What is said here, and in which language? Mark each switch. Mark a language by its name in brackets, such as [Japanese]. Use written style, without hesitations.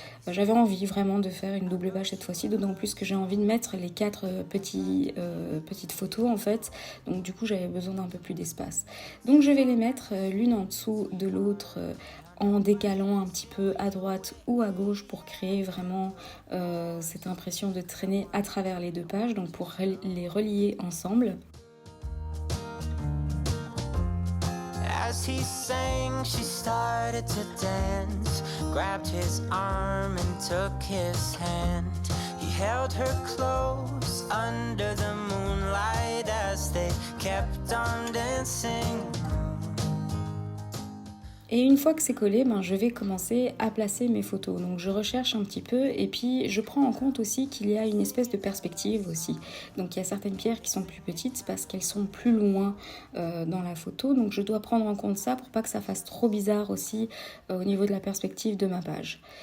[French] J'avais envie vraiment de faire une double page cette fois-ci, d'autant plus que j'ai envie de mettre les 4 petites photos en fait, donc du coup j'avais besoin d'un peu plus d'espace. Donc je vais les mettre l'une en dessous de l'autre, en décalant un petit peu à droite ou à gauche pour créer vraiment cette impression de traîner à travers les 2 pages, donc pour les relier ensemble. [English] As he sang, she started to dance, grabbed his arm and took his hand. He held her close under the moonlight as they kept on dancing. [French] Et une fois que c'est collé, je vais commencer à placer mes photos. Donc je recherche un petit peu, et puis je prends en compte aussi qu'il y a une espèce de perspective aussi. Donc il y a certaines pierres qui sont plus petites parce qu'elles sont plus loin dans la photo. Donc je dois prendre en compte ça pour pas que ça fasse trop bizarre aussi au niveau de la perspective de ma page.